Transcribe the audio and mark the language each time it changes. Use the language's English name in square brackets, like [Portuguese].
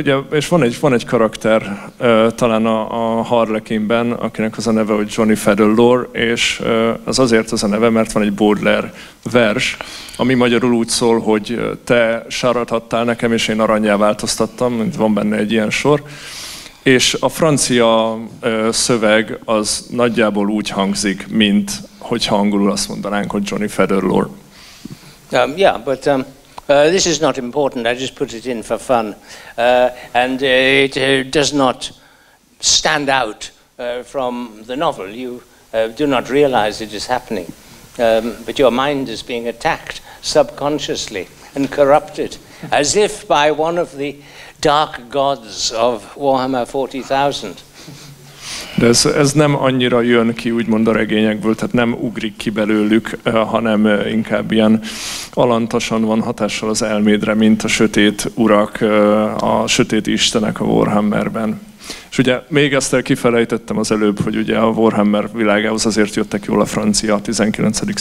[Hungarian] És van egy karakter, talán a Harlequinben, akinek az a neve, hogy Johnny Fedalore, és az azért az a neve, mert van egy Baudelaire vers, ami magyarul úgy szól, hogy te sárat adtál nekem, és én arannyá változtattam, van benne egy ilyen sor. És a francia szöveg az nagyjából úgy hangzik, mint hogyha angolul azt mondanánk, hogy Johnny Featherlore. [English] Yeah, but this is not important. I just put it in for fun. And it does not stand out from the novel. You do not realize it is happening. But your mind is being attacked subconsciously and corrupted, as if by one of the dark gods of Warhammer 40,000. [Hungarian] De ez nem annyira jön ki, úgymond a regényekből, tehát nem ugrik ki belőlük, hanem inkább ilyen alantasan van hatással az elmédre, mint a sötét urak, a sötét istenek a Warhammerben. És ugye még ezt kifelejtettem az előbb, hogy ugye a Warhammer világához azért jöttek jól a francia 19.